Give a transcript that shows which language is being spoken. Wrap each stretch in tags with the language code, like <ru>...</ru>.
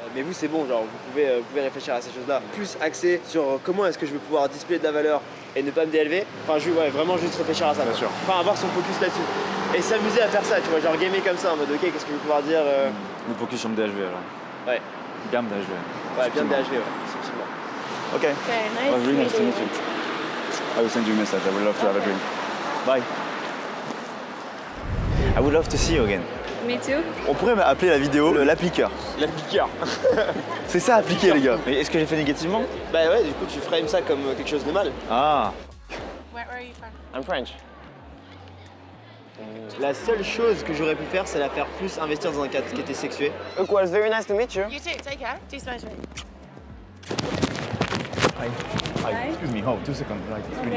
<fr>Mais vous c'est bon, genre vous pouvez réfléchir à ces choses là. Plus axé sur comment est-ce que je vais pouvoir displayer de la valeur et ne pas me DLV. Enfin vraiment juste réfléchir à ça. Bien sûr. Enfin avoir son focus là-dessus. Et s'amuser à faire ça, tu vois, genre gamer comme ça en mode ok qu'est-ce que je vais pouvoir dire Me focus sur le DHV alors. Ouais. Bien DHV. Ouais, bien DHV, ouais, subtilement. Ok.</fr> <en>Okay, nice Was really nice to meeting meet you. you. I will send you a message. I would love to have a drink. Bye. I would love to see you again. Me too.</en> <fr>On pourrait appeler la vidéo l'appliqueur. L'appliqueur. C'est ça appliquer les gars. Mais est-ce que j'ai fait négativement? Bah ouais, du coup tu frames ça comme quelque chose de mal. Ah.</fr> <en>Where are you from? I'm French.</en> <fr>La seule chose que j'aurais pu faire, c'est la faire plus investir dans un cadre qui était sexué.</fr> <en>It was very nice to meet you. You too. Take care. Do Spanish. Excuse me, hold 2 seconds. Like, it's really,</en>